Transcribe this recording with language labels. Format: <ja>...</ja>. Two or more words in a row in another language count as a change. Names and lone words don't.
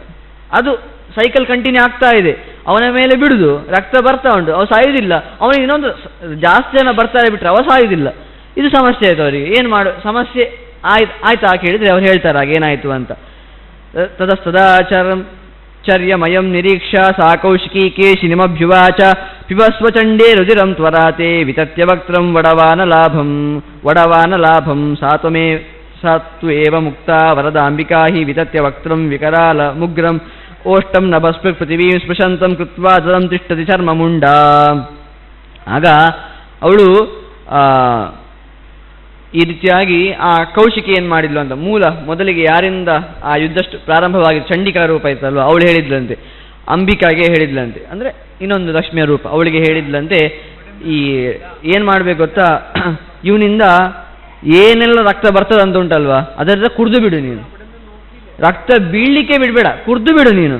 <kn>ಅದು ಸೈಕಲ್ ಕಂಟಿನ್ಯೂ ಆಗ್ತಾ ಇದೆ. ಅವನ ಮೇಲೆ ಬಿಡುದು, ರಕ್ತ ಬರ್ತಾ ಉಂಟು, ಅವ ಸಾಯುವುದಿಲ್ಲ. ಅವನಿಗೆ ಇನ್ನೊಂದು ಜಾಸ್ತಿ ಜನ ಬರ್ತಾರೆ ಬಿಟ್ಟರೆ ಅವ ಸಾಯುವುದಿಲ್ಲ. ಇದು ಸಮಸ್ಯೆ ಆಯಿತು ಅವರಿಗೆ. ಏನು ಸಮಸ್ಯೆ ಆಯ್ತಾ ಕೇಳಿದರೆ ಅವ್ರು ಹೇಳ್ತಾರೆ ಹಾಗೇನಾಯಿತು ಅಂತ.</kn> <sa>ತದಸ್ತದಾಚರ್ಯಮಯಂ ನಿರೀಕ್ಷಾ ಸಾ ಕೌಶಿಕಿ ಕೇಶಿನಿಮಭ್ಯುವಾಚ ಪಿಬಸ್ವಚಂಡೇ ರುದಿರಂ ತ್ವರಾತೆ ವಿತತ್ಯ ವಕ್ತ್ರಂ ವಡವಾನ ಲಾಭಂ ಸಾತ್ವೇವ ಮುಕ್ತ ವರದಾಂಬಿಕಾ ಹಿ ವಿತತ್ಯ ವಕ್ತ್ರಂ ವಿಕರಾಲ ಮುಗ್ರಂ ಓಷ್ಟಂ ನಭಸ್ಪೃಕ್ ಪೃಥಿವೀಂ ಸ್ಪೃಶಂತಂ ಕೃತ್ವಾ ತದಂ ತಿಷ್ಠತಿ ಚರ್ಮ ಮುಂಡ.</sa> <kn>ಆಗ ಅವಳು ಈ ರೀತಿಯಾಗಿ ಆ ಕೌಶಿಕಿ ಏನು ಮಾಡಿದ್ಲು ಅಂತ, ಮೊದಲಿಗೆ ಯಾರಿಂದ ಆ ಯುದ್ಧ ಪ್ರಾರಂಭವಾಗಿ ಚಂಡಿಕಾ ರೂಪ ಇತ್ತಲ್ವ, ಅವಳು ಹೇಳಿದ್ಲಂತೆ, ಅಂಬಿಕಾಗೆ ಹೇಳಿದ್ಲಂತೆ, ಅಂದರೆ ಇನ್ನೊಂದು ಲಕ್ಷ್ಮಿಯ ರೂಪ, ಅವಳಿಗೆ ಹೇಳಿದ್ಲಂತೆ, ಈ ಏನು ಮಾಡಬೇಕು ಗೊತ್ತಾ, ಇವನಿಂದ ಏನೆಲ್ಲ ರಕ್ತ ಬರ್ತದೆ ಅಂತ ಉಂಟಲ್ವಾ, ಅದರಿಂದ ಕುಡಿದು ಬಿಡು ನೀನು, ರಕ್ತ ಬೀಳಲಿಕ್ಕೆ ಬಿಡಬೇಡ, ಕುಡಿದು ಬಿಡು ನೀನು.</kn>